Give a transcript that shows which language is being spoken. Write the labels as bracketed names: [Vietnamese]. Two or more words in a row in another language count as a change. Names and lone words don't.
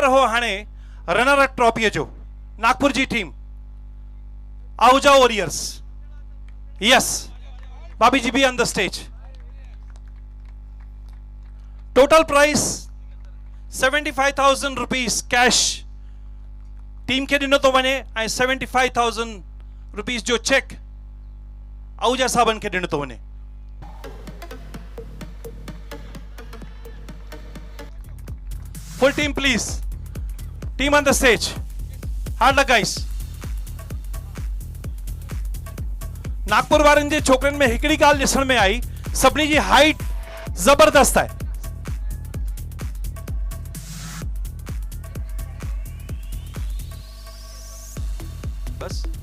[Sindhi] हो हाणे रनर अप ट्रॉफी जो नागपुर जी टीम आहूजा वॉरियर्स यस भाभी जी [English] be on the stage total price [Sindhi] 75,000 [English] rupees cash team [Sindhi] के ॾिनो थो वञे ऐं 75,000 रुपीस जो चेक आहूजा साहबन खे ॾिनो थो वञे [English] full team please team on the stage hard luck guys [Sindhi] नागपुर वारनि जे छोकरनि में हिकड़ी ॻाल्हि ॾिसण में आई सभिनी जी हाइट जबरदस्त आहे बस